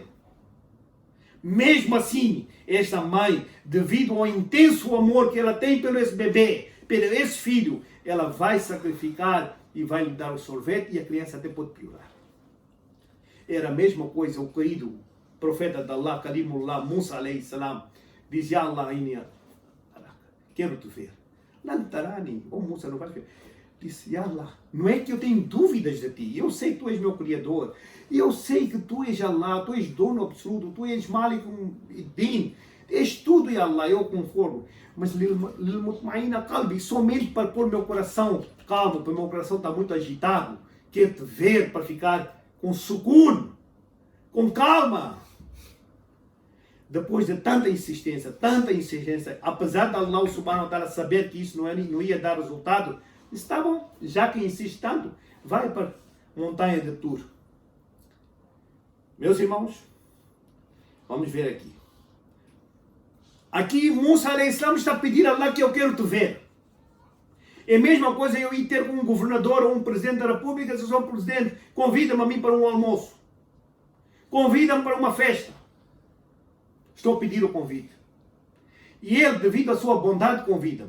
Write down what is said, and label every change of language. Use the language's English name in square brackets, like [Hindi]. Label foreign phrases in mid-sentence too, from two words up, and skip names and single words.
[Portuguese] Mesmo assim, esta mãe, devido ao intenso amor que ela tem pelo esse bebê, pelo esse filho, ela vai sacrificar e vai lhe dar o sorvete, e a criança até pode piorar. Era a mesma coisa o querido profeta de Allah, Kalimullah, Musa [Arabic] alayhi salam, [Portuguese] dizia: Allah, quero te ver. Lantarani, oh Musa, não vais ver. Disse: [Arabic] Ya Allah, [Portuguese] não é que eu tenho dúvidas de ti, eu sei que tu és meu Criador, eu sei que tu és Allah, tu és dono absoluto, tu és [Arabic] Malik Din, [Portuguese] és tudo, [Arabic] Ya Allah, [Portuguese] eu concordo, mas [Arabic] lilmutmaina qalbi, [Portuguese] somente para pôr meu coração calmo, porque meu coração está muito agitado, quero te ver para ficar com sukun, com calma. Depois de tanta insistência, apesar de Allah [Arabic] subhanahu wa ta'ala [Portuguese] saber que isso não ia dar resultado, está bom, já que insiste tanto, vai para a montanha de Tur. Meus irmãos, vamos ver aqui. Aqui Musa [Arabic] alayhi salam [Portuguese] está a pedir a Allah que eu quero te ver. É a mesma coisa eu ir ter com um governador ou um presidente da república: se eu sou presidente, convida-me a mim para um almoço. Convida-me para uma festa. Estou a pedir o convite. E ele, devido à sua bondade, convida-me.